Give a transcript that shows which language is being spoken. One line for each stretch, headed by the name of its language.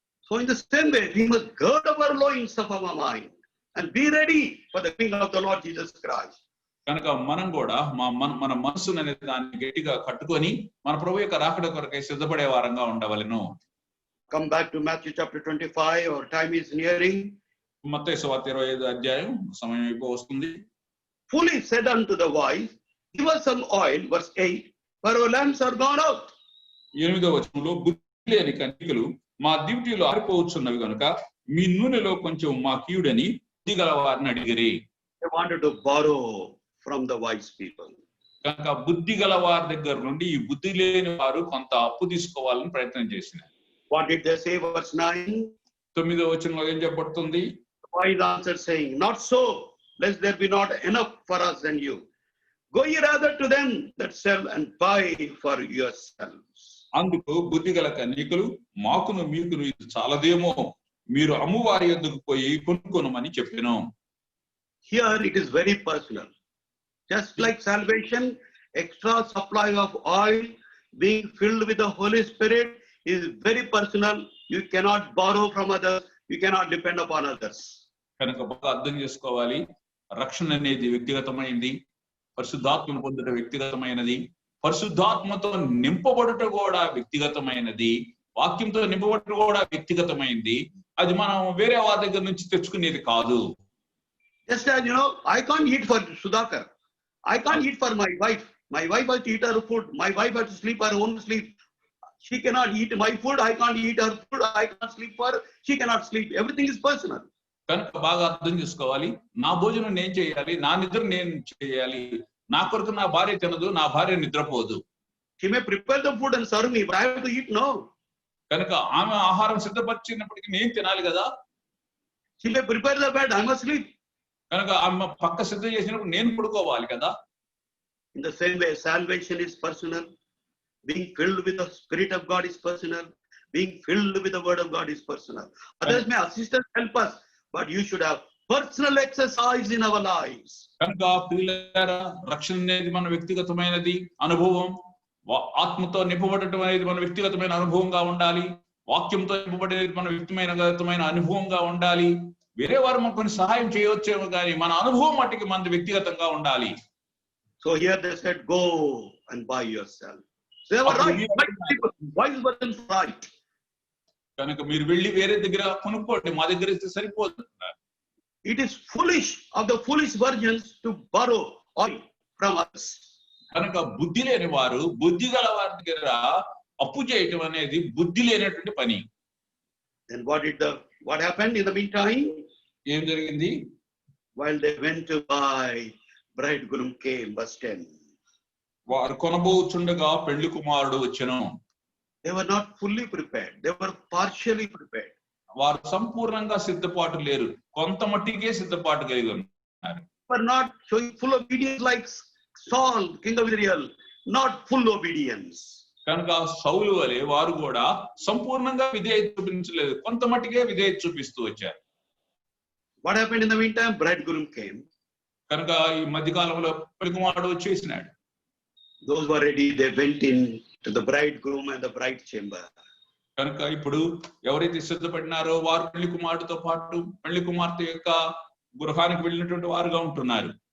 English: So in the same way, we must gird our loins of our mind and be ready for the coming of the Lord Jesus Christ.
Telugu: కనుక మనం కూడా మన మనసును అనే దాన్ని గట్టిగా కట్టుకొని మన ప్రభు యొక్క రాకడ కొరకై సిద్ధపడే వారంగా ఉండవలెను.
English: Come back to Matthew chapter 25. Our time is nearing.
Telugu: మత్తయి సువార్త 25వ అధ్యాయం, సమయం అయిపోవస్తుంది.
English: Fully said unto the wise, give us some oil, verse 8, for our lamps are gone out.
Telugu: 8వ వచనంలో బుద్ధి లేని కన్యకలు మా డ్యూటీలో ఆరిపోవచ్చున్నవి కనుక మీ నూనెలో కొంచెం మా కీయుడని బుద్ధి గల వారిని అడిగిరి.
English: They wanted to borrow from the wise people.
Telugu: కనుక బుద్ధి గల వారి దగ్గర నుండి ఈ బుద్ధి లేని వారు కొంత అప్పు తీసుకోవాలని ప్రయత్నం చేసినారు.
English: What did they say, verse 9?
Telugu: 9వ వచనంలో ఏం చెప్పబడుతుంది?
English: The wise answered saying, not so, lest there be not enough for us and you. Go ye rather to them that sell and buy for yourselves.
Telugu: అందుకు బుద్ధి గల కన్యకలు మాకును మీకును ఇది చాలదేమో, మీరు అమ్మువారి యొద్దకు పోయి కొనుక్కొనమని చెప్పెను.
English: Here it is very personal. Just like salvation, extra supply of oil being filled with the Holy Spirit is very personal. You cannot borrow from others. You cannot depend upon others.
Telugu: కనుక బాగా అర్థం చేసుకోవాలి. రక్షణ అనేది వ్యక్తిగతమైనది, పరిశుద్ధాత్మను పొందడం వ్యక్తిగతమైనది, పరిశుద్ధాత్మతో నింపబడుట కూడా వ్యక్తిగతమైనది, వాక్యంతో నింపబడుట కూడా వ్యక్తిగతమైనది. అది మనం వేరే వారి దగ్గర నుంచి తెచ్చుకునేది కాదు.
English: Just as I can't eat for Sudhakar. I can't eat for my wife. My wife has to eat her food. My wife has to sleep her own sleep. She cannot eat my food. I can't eat her food. I can't sleep for her. She cannot sleep. Everything is personal.
Telugu: కనుక బాగా అర్థం చేసుకోవాలి. నా భోజనం నేను చేయాలి, నా నిద్ర నేను చేయాలి. నా కొరకు నా భార్య తినదు, నా భార్య నిద్రపోదు.
English: She may prepare the food and serve me, but I have to eat now.
Telugu: కనుక ఆమె ఆహారం సిద్ధపరిచినప్పటికీ నేను తినాలి కదా.
English: She may prepare the bed, I must sleep.
Telugu: కనుక ఆమె పక్క సిద్ధం చేసినప్పుడు నేను పడుకోవాలి కదా.
English: In the same way, salvation is personal, Being filled with the Spirit of God is personal. Being filled with the Word of God is personal. Others may assist us, help us, but you should have personal exercise in our lives.
Telugu: కనుక ప్రియులారా, రక్షణ అనేది మన వ్యక్తిగతమైనది అనుభవం. ఆత్మతో నింపబడటం అనేది మన వ్యక్తిగతమైన అనుభవంగా ఉండాలి. వాక్యంతో నింపబడేది మన వ్యక్తిగతమైన అనుభవంగా ఉండాలి. వేరే వారు మనకు కొన్ని సహాయం చేయవచ్చేమో కానీ మన అనుభవం మట్టికి మన వ్యక్తిగతంగా ఉండాలి.
English: So here they said, go and buy yourself. So they were right. Wise wasn't right.
Telugu: కనుక మీరు వెళ్ళి వేరే దగ్గర కొనుక్కోండి, మా దగ్గర ఇస్తే సరిపోదు.
English: It is foolish of the foolish virgins to borrow oil from us.
Telugu: కనుక బుద్ధి లేని వారు బుద్ధి గల వారి దగ్గర అప్పు చేయటం అనేది బుద్ధి లేనటువంటి పని.
English: Then what happened in the meantime?
Telugu: ఏం జరిగింది?
English: While they went to buy, bridegroom came, verse 10.
Telugu: వారు కొనబోచుండగా పెళ్లి కుమారుడు వచ్చెను.
English: They were not fully prepared. They were partially prepared.
Telugu: వారు సంపూర్ణంగా సిద్ధపాటు లేరు, కొంత మట్టికే సిద్ధపాటు కలిగి ఉన్నారు.
English: Were not showing full obedience like Saul, king of Israel, not full obedience.
Telugu: కనుక సౌలు వలె వారు కూడా సంపూర్ణంగా విధేయత చూపించలేదు, కొంత మట్టికే విధేయత చూపిస్తూ వచ్చారు.
English: What happened in the meantime? Bridegroom came.
Telugu: కనుక ఈ మధ్యకాలంలో పెళ్లి కుమారుడు వచ్చేసినాడు.
English: Those who were ready, they went in to the bridegroom and the bride chamber.
Telugu: కనుక ఇప్పుడు ఎవరైతే సిద్ధపడినారో వారు పెళ్లి కుమారుడితో పాటు పెళ్లి కుమార్తె యొక్క గృహానికి వెళ్ళినటువంటి వారుగా ఉంటున్నారు.